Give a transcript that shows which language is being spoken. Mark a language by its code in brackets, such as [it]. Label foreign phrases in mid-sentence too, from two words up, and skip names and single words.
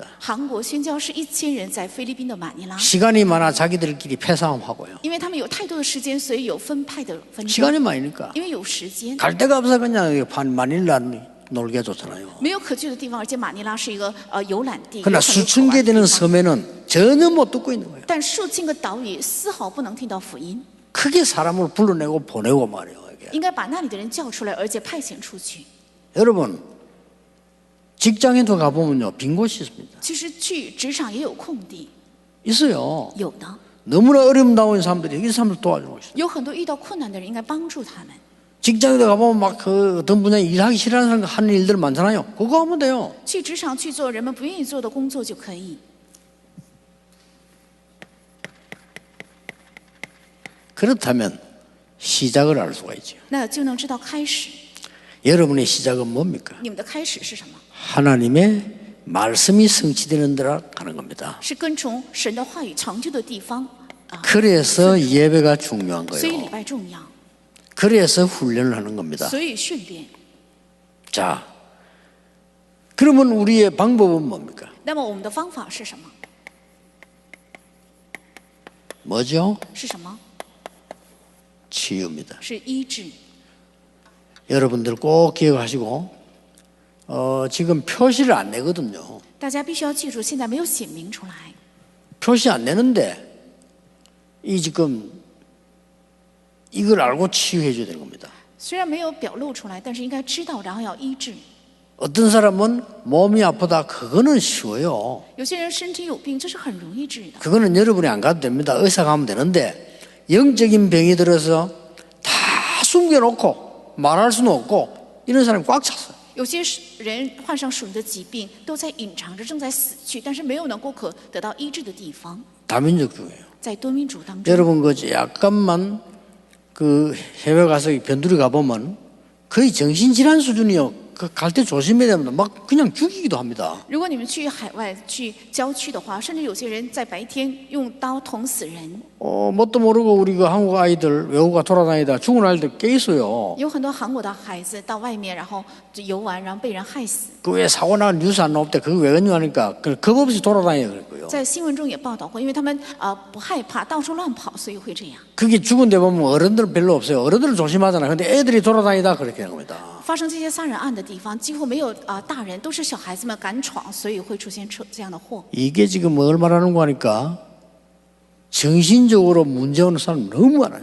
[zh] 韩国宣教士1000人在菲律宾的马尼拉， [ko] 시간이 많아 자기들끼리 패싸움하고요. [zh] 因为他们有太多的时间，所以有分派的纷争。 [ko] 시간이 많으니까 [zh] 因为有时间， [ko] 갈 데가 없어 그냥 마닐라 놀게 줬잖아요. [zh] 没有可去的地方，而且马尼拉是一个游览地，有 [ko] 그러나 [zh] 很多 [ko] 수천 [zh] 可玩 [ko] 개 [zh] 的地 [ko] 되는 [zh] 方 [ko] 섬에는 전혀 못 듣고 있는 거예요. [zh] 但数千个岛屿丝毫不能听到福音。 [ko] 크게 사람을 불러내고 보내고 말이에요. 이게. [zh] 应该把那里的人叫出来，而且派遣出去。 [ko] 여러분 직장에도 가보면요 빈 곳이 있습니다. [zh] 其实去职场也有空地， [ko] 있어요. [zh] 有的 [ko] 너무나 어려움다운 사람들이 이 사람들 도와주고 있어요. [zh] 有很多遇到困难的人，应该帮助他们。 [ko] 직장에도 가보면 막 그 어떤 분야에 일하기 싫어하는 사람 하는 일들 많잖아요. 그거 하면 돼요. [zh] 去职场去做人们不愿意做的工作就可以。 [ko] 그렇다면 시작을 알 수가 있죠. [zh] 那就能知道开始， [ko] 여러분의 시작은 뭡니까? [zh] 你们的开始是什么？ [ko] 하나님의 말씀이 성취되는 데라 가는 겁니다. [zh] 是跟从神的话语成就的地方啊。 [ko] 그래서 예배가 중요한 [zh] 所以礼 [ko] 거예요. [zh] 拜重要， [ko] 그래서 훈련을 하는 겁니다. [zh] 所以训练。 [ko] 자, 그러면 우리의 방법은 뭡니까? [zh] 那么我们的方法是什么？ [ko] 뭐죠? [zh] 是什么？ [ko] 치유입니다. [zh] 是医治。 [ko] 여러분들 꼭 기억하시고 지금 표시를 안 내거든요. [zh] 大家必须要记住，现在没有写明出来。 [ko] 표시 안 내는데 이 지금 이걸 알고 치유해 줘야 되는 겁니다. [zh] 虽然没有表露出来，但是应该知道，然后要医治。 [ko] 어떤 사람은 몸이 아프다. 그거는 쉬워요. [zh] 有些人身体有病，这是很容易治的。 [ko] 그거는 여러분이 안 가도 됩니다. 의사 가면 되는데 영적인 병이 들어서 다 숨겨놓고 말할 수는 없고 이런 사람이 꽉 찼어요. [zh] 有些人患上属灵的疾病，都在隐藏着，正在死去，但是没有能够可得到医治的地方。 [ko] 다민족주의예요. [zh] 在多民族当中， [ko] 여러분 그 약간만 그 해외 가서 변두리 가보면 거의 정신질환 수준이요. 그 갈 때 조심해야 됩니다. 막 그냥 죽이기도 합니다. [zh] 如果你们去海外、去郊区的话，甚至有些人在白天用刀捅死人。 [ko] 뭣도 모르고 우리 그 한국 아이들 외국가 돌아다니다 죽은 아이들 꽤 있어요. [zh] 有很多韩国的孩子到外面，然后游玩，然后被人害死。 [ko] 그 왜 사고 나는 뉴스 안 나올 때 그거 왜 그러냐니까 겁 없이 돌아다녀 그랬고요. [zh] 在新闻中也报道过，因为他们不害怕，到处乱跑，所以会这样。 [ko] 그게 죽은 데 보면 어른들 별로 없어요. 어른들은 조심하잖아요. 근데 애들이 돌아다니다 그렇게 하는 겁니다. [zh] 发生这些杀人案的地方，几乎没有大人，都是小孩子们敢闯，所以会出现这样的祸。 [ko] 이게 지금 뭘 말하는 거 하니까 정신적으로 문제 오는 사람 너무 많아요.